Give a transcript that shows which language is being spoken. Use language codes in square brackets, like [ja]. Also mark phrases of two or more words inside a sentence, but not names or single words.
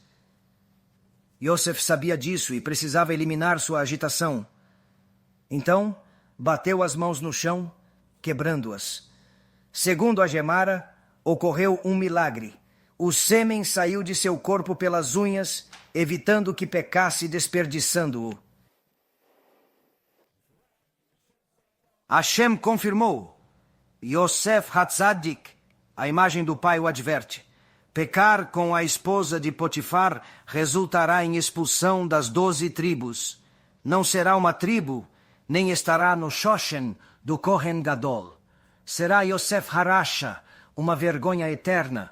[pt] Yosef sabia disso e precisava eliminar sua agitação. Então, bateu as mãos no chão, quebrando-as. Segundo a Gemara, ocorreu um milagre. O sêmen saiu de seu corpo pelas unhas, evitando que pecasse desperdiçando-o. Hashem confirmou. Yosef HaTzadik, a imagem do pai o adverte. Pecar com a esposa de Potifar resultará em expulsão das 12 tribos. Não será uma tribo, nem estará no Shoshen do [he] כהן גדול. [pt] Será Yosef Harasha, uma vergonha eterna.